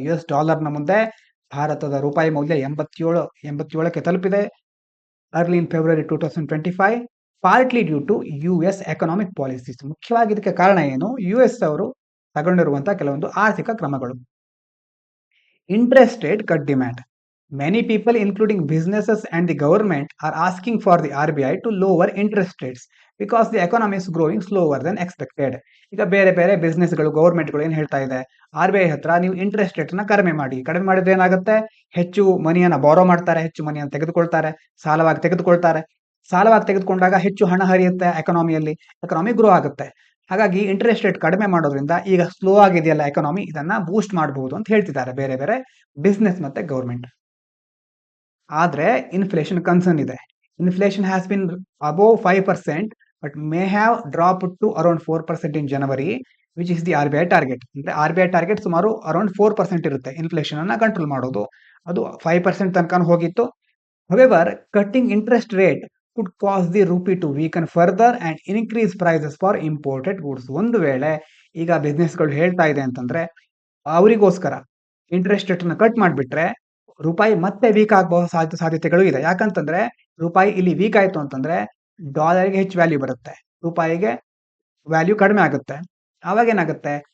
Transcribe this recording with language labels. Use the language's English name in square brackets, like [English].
[Kannada] US ಡಾಲರ್ನ ಮುಂದೆ ಭಾರತದ ರೂಪಾಯಿ ಮೌಲ್ಯ 87ಕ್ಕೆ ತಲುಪಿದೆ [English] Early in February 2025, partly due to US economic policies. [Kannada] ಮುಖ್ಯವಾಗಿ ಇದಕ್ಕೆ ಕಾರಣ ಏನು? US ಅವರು ತಗೊಂಡಿರುವಂತಹ ಕೆಲವೊಂದು ಆರ್ಥಿಕ ಕ್ರಮಗಳು. [English] Interest rate cut demand. Many people, including businesses and the government, are asking for the RBI to lower interest rates because the economy is growing slower than expected. [Kannada] ಈಗ ಬೇರೆ ಬೇರೆ ಬಿಸ್ನೆಸ್ಗಳು, ಗವರ್ಮೆಂಟ್ಗಳು ಏನು ಹೇಳ್ತಾ ಇದೆ? RBI ಹತ್ರ ನೀವು ಇಂಟ್ರೆಸ್ಟ್ ರೇಟ್ ನ ಕಡಿಮೆ ಮಾಡಿದ್ರೆ ಏನಾಗುತ್ತೆ? ಹೆಚ್ಚು ಮನಿಯನ್ನ ಬಾರೋ ಮಾಡ್ತಾರೆ, ಹೆಚ್ಚು ಮನಿಯನ್ನು ತೆಗೆದುಕೊಳ್ತಾರೆ, ಸಾಲವಾಗಿ ತೆಗೆದುಕೊಂಡಾಗ ಹೆಚ್ಚು ಹಣ ಹರಿಯುತ್ತೆ ಎಕನಾಮಿಯಲ್ಲಿ, ಎಕನಾಮಿ ಗ್ರೋ ಆಗುತ್ತೆ. ಹಾಗಾಗಿ ಇಂಟ್ರೆಸ್ಟ್ ರೇಟ್ ಕಡಿಮೆ ಮಾಡೋದ್ರಿಂದ ಈಗ ಸ್ಲೋ ಆಗಿದೆಯಲ್ಲ ಎಕನಾಮಿ, ಇದನ್ನ ಬೂಸ್ಟ್ ಮಾಡಬಹುದು ಅಂತ ಹೇಳ್ತಿದ್ದಾರೆ ಬೇರೆ ಬೇರೆ ಬಿಸ್ನೆಸ್ ಮತ್ತೆ ಗವರ್ಮೆಂಟ್. ಆದ್ರೆ ಇನ್ಫ್ಲೇಷನ್ ಕನ್ಸರ್ನ್ ಇದೆ. [English] Inflation has been above 5% but may have drop to around 4% in January, which is the RBI target. [Kannada] ಅಂದ್ರೆ RBI ಟಾರ್ಗೆಟ್ ಸುಮಾರು ಅರೌಂಡ್ 4% ಇರುತ್ತೆ ಇನ್ಫ್ಲೇಷನ್ ಅನ್ನ ಕಂಟ್ರೋಲ್ ಮಾಡೋದು. ಅದು 5% ತನಕ ಹೋಗಿತ್ತು. [English] However, cutting interest rate could cause the rupee to weaken further and increase prices for imported goods. [Kannada] ಒಂದು ವೇಳೆ ಈಗ ಬಿಸ್ನೆಸ್ಗಳು ಹೇಳ್ತಾ ಇದೆ ಅಂತಂದ್ರೆ ಅವರಿಗೋಸ್ಕರ ಇಂಟ್ರೆಸ್ಟ್ ರೇಟ್ ಅನ್ನು ಕಟ್ ಮಾಡಿಬಿಟ್ರೆ ರೂಪಾಯಿ ಮತ್ತೆ ವೀಕ್ ಆಗಬಹುದು ಸಾಧ್ಯತೆಗಳು ಇದೆ. ಯಾಕಂತಂದ್ರೆ ರೂಪಾಯಿ ಇಲ್ಲಿ ವೀಕ್ ಆಯ್ತು ಅಂತಂದ್ರೆ ಡಾಲರ್ಗೆ ಹೆಚ್ಚು ವ್ಯಾಲ್ಯೂ ಬರುತ್ತೆ, ರೂಪಾಯಿಗೆ ವ್ಯಾಲ್ಯೂ ಕಡಿಮೆ ಆಗುತ್ತೆ. ಆವಾಗ ಏನಾಗುತ್ತೆ?